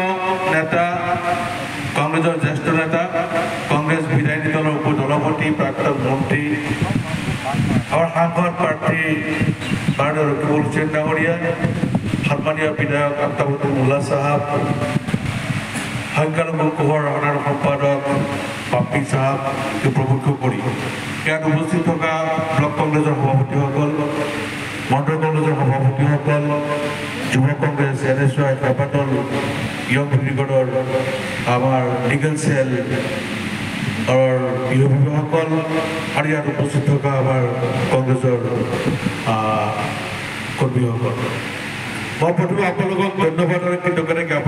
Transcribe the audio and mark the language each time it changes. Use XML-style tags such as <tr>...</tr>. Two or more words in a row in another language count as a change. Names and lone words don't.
<bn>নেতা, কংগ্রেসের জ্যেষ্ঠ নেতা, কংগ্রেস বিধায়িনী দলের উপসভাপতি, প্রাক্তন মন্ত্রী, আমার সাংসদ</bn> <as>প্রার্থী মাননীয় রকিবুল হুসেন ডাঙরিয়া, সম্মানীয় বিধায়ক আফতাবুদ্দিন মোল্লা সাহেব, সংখ্যালঘু কোহর সাধারণ সম্পাদক পাপ্পি সাহেবকে প্রমুখ করি ইয়াত উপস্থিত থকা ব্লক কংগ্রেসের সভাপতিসকল, মণ্ডল কংগ্রেসের সভাপতিসকল, যুব কংগ্রেস NSY কেইবাদল</as> <en>young brigade</en> <as>আমাৰ</as> <en>legal cell</en> <as>বিভাসকল আৰু ইয়াত উপস্থিত থকা আমাৰ কংগ্ৰেছৰ কৰ্মীসকল, মই প্ৰথমে আপোনালোকক ধন্যবাদ আৰু কৃতজ্ঞতা জ্ঞাপন</as>